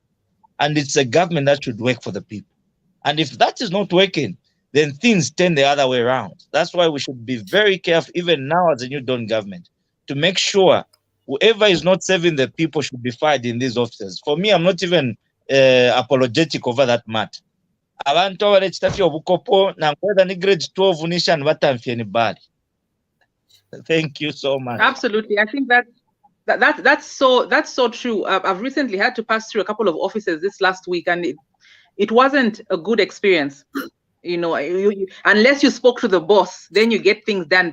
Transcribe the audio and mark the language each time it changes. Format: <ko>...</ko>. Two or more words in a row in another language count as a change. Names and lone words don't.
<en>And it's a government that should work for the people. And if that is not working, then things turn the other way around. That's why we should be very careful, even now as a new Dawn government, to make sure whoever is not serving the people should be fired in these offices. For me, I'm not even apologetic over that matter.</en> <bem>Abantu abalechitafya obukopo na kwenda ni grade 12 nishan batamfye ni bali.</bem> <en>Thank you so much. Absolutely. I think that's so true. I've recently had to pass through a couple of offices this last week, and it wasn't a good experience. You know, unless you spoke to the boss, then you get things done.</en>